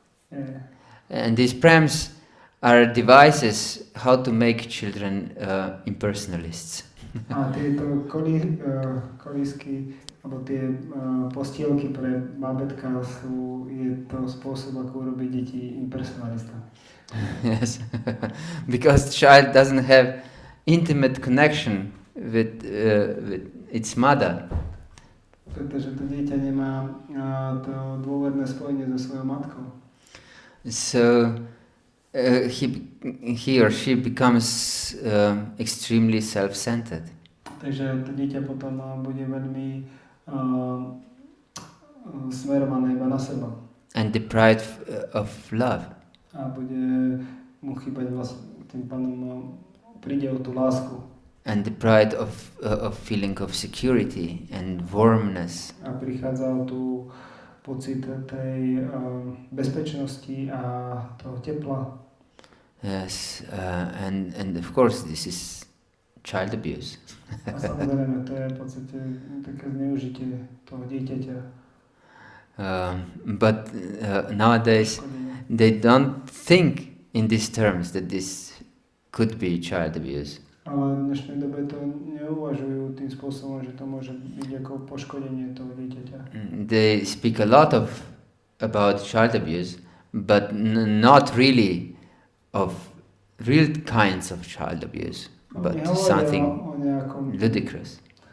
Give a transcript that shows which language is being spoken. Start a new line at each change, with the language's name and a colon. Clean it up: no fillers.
English: And these prams are devices how to make children impersonalists.
Slovak: A tieto kolísky, alebo tie postielky pre bábätka je to spôsob, ako urobiť deti impersonalistami.
English: Yes, because the child doesn't have intimate connection with its mother.
Slovak: Pretože to dieťa nemá to dôverné spojenie so svojou matkou.
English: So he or she becomes extremely self-centered.
Slovak: Takže to dieťa potom bude veľmi smerované iba na seba.
English: And deprived of love.
Slovak: A bude mu chýbať vlastne, tým pádom príde o tú lásku.
English: And deprived of feeling of security and warmness.
Slovak: A prichádza o tú pocit tej bezpečnosti a toho tepla.
English: Yes, and of course this is child abuse.
Slovak: A samozrejme, to je v podstate také zneužitie toho dieťaťa.
English: But nowadays they don't think in these terms that this could be child abuse.
Slovak: Ale v dnešnej dobe to neuvažujú tým spôsobom, že to môže byť ako poškodenie toho dieťaťa.
English: They speak a lot about child abuse, but not really of real kinds of child abuse, but something ludicrous.